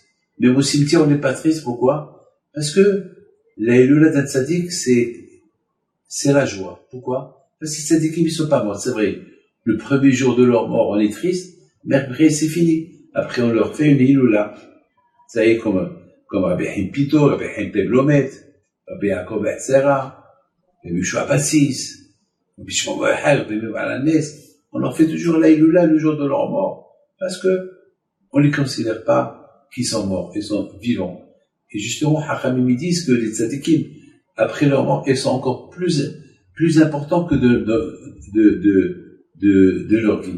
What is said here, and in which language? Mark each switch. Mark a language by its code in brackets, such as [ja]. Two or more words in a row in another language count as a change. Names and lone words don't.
[fr] Même au cimetière, on n'est pas triste. Pourquoi? Parce que la Hiloula d'un tzadik, c'est la joie. Pourquoi? Parce que les tzadikim, ils ne sont pas morts. C'est vrai. Le premier jour de leur mort, on est triste, mais après, c'est fini. Après, on leur fait une Hiloula. Ça y est, comme Rabbi Haim Pito, Rabbi Haim Teblomet, Rabbi Yaakov Betzera, Rabbi Shua Bassis, Rabbi Shimon Bar Yochai, Rabbi Meir Balanes. On leur fait toujours la Hiloula le jour de leur mort. Parce que on les considère pas qu'ils sont morts, ils sont vivants. Et justement, Hachamim disent que les tzadikim, après leur mort, ils sont encore plus importants que de leur vie.